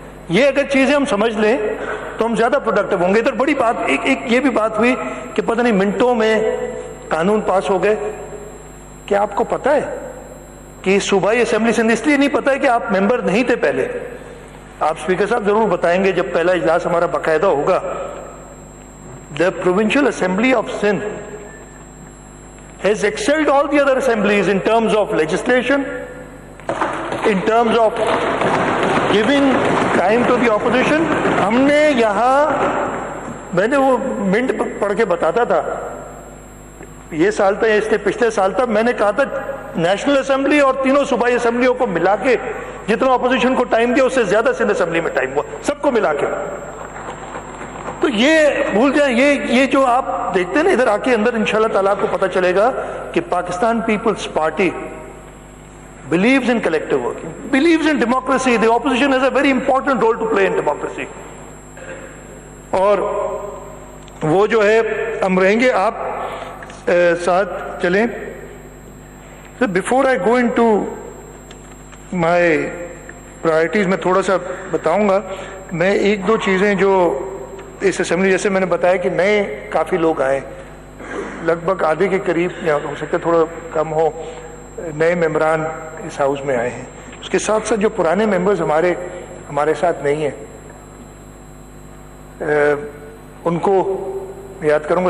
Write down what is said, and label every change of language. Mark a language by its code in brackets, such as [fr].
[ur] یہ اگر چیزیں ہم سمجھ لیں تو ہم زیادہ پروڈکٹیو ہوں گے. ادھر بڑی بات ایک یہ بھی بات ہوئی کہ پتہ نہیں منٹوں میں قانون پاس ہو گئے. کیا آپ کو پتہ ہے کہ صوبائی اسمبلی سے اس لیے نہیں پتہ ہے کہ آپ ممبر نہیں تھے پہلے، آپ اسپیکر صاحب ضرور بتائیں گے جب پہلا اجلاس ہمارا باقاعدہ ہوگا. [en] The Provincial Assembly of Sindh has excelled all the other assemblies in terms of legislation, in terms of giving time to the opposition. [ur] ہم نے یہاں، میں نے وہ منٹ پڑھ کے بتاتا تھا، یہ سال تھا اس کے پچھلے سال تھا، میں نے کہا تھا نیشنل اسمبلی اور تینوں صوبائی اسمبلیوں کو ملا کے جتنا اپوزیشن کو ٹائم دیا اس سے زیادہ سندھ اسمبلی میں ٹائم ہوا، سب کو ملا کے. تو یہ بھول جائیں، یہ جو آپ دیکھتے ہیں نا ادھر آ کے اندر انشاءاللہ تعالیٰ کو پتہ چلے گا کہ Pakistan Peoples party [en] believes in collective working, believes in democracy. The opposition has a very important role to play in democracy. [ur] اور وہ جو ہے ہم رہیں گے، آپ ساتھ چلیں. [en] So before I go into my priorities [ur] میں تھوڑا سا بتاؤں گا. میں ایک دو چیزیں جو اس اسمبلی، جیسے میں نے بتایا کہ نئے کافی لوگ آئے، لگ بھگ آدھے کے قریب یا ہو سکتا ہے تھوڑا کم ہو، نئے ممبران اس ہاؤس میں آئے ہیں. اس کے ساتھ ساتھ جو پرانے ممبرز ہمارے ساتھ نہیں ہیں ان کو یاد کروں گا.